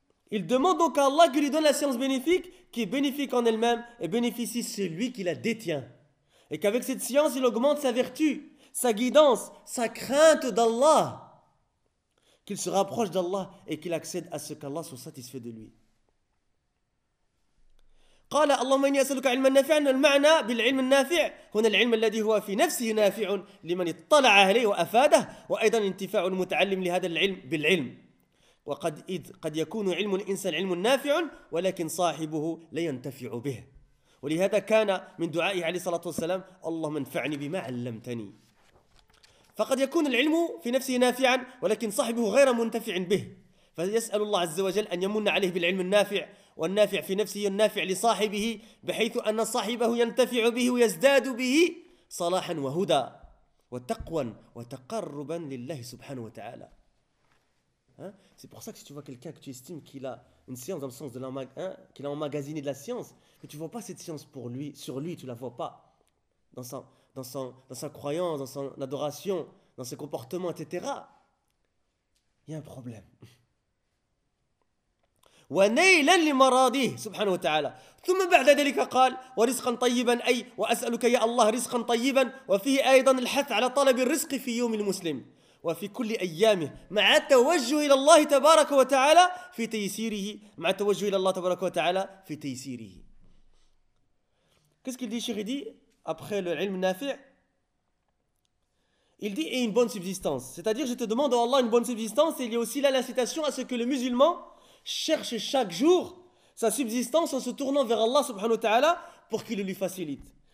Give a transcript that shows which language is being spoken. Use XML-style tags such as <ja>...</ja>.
<fr>Il demande donc à Allah qu'il lui donne la science bénéfique qui est bénéfique en elle-même et bénéficie celui qui la détient. Et qu'avec cette science, il augmente sa vertu, sa guidance, sa crainte d'Allah, qu'il se rapproche d'Allah et qu'il accède à ce qu'Allah soit satisfait de lui.</fr> <ar>قال اللهم إني أسألك علما نافعا المعنى بالعلم النافع هنا العلم الذي هو في نفسه نافع لمن اطلع عليه وأفاده وأيضا انتفاع المتعلم لهذا العلم بالعلم وقد إذ قد يكون علم الإنسان علم نافع ولكن صاحبه لا ينتفع به ولهذا كان من دعائه عليه الصلاة والسلام اللهم انفعني بما علمتني فقد يكون العلم في نفسه نافعا ولكن صاحبه غير منتفع به فيسأل الله عز وجل أن يمن عليه بالعلم النافع والنافع في نفسه النافع لصاحبه بحيث أن صاحبه ينتفع به ويزداد به صلاحا وهدى وتقوى وتقربا لله سبحانه وتعالى.</ar> <fr>C'est pour ça que si tu vois quelqu'un que tu estimes qu'il a une science dans le sens de qu'il a emmagasiné de la science, mais tu vois pas cette science pour lui, sur lui, tu la vois pas dans sa croyance, dans son adoration, dans ses comportements, etc., il y a un problème.</fr> <ar>ونيلا لمراضيه سبحانه وتعالى ثم بعد ذلك قال ورزقا طيبا أي وأسألك يا الله رزقا طيبا وفيه أيضا الحث على طلب الرزق في يوم المسلم وفي كل أيامه مع التوجه إلى الله تبارك وتعالى في تيسيره مع التوجه إلى الله تبارك وتعالى في تيسيره.</ar> <fr>Qu'est-ce qu'il dit, Cheikh dit, après le ilm nafi'? Il dit, et une bonne subsistance. C'est-à-dire, je te demande à Allah une bonne subsistance. Et il y a aussi là l'incitation à ce que le musulman cherche chaque jour sa subsistance en se tournant vers Allah subhanahu wa ta'ala pour qu'il lui facilite.</fr>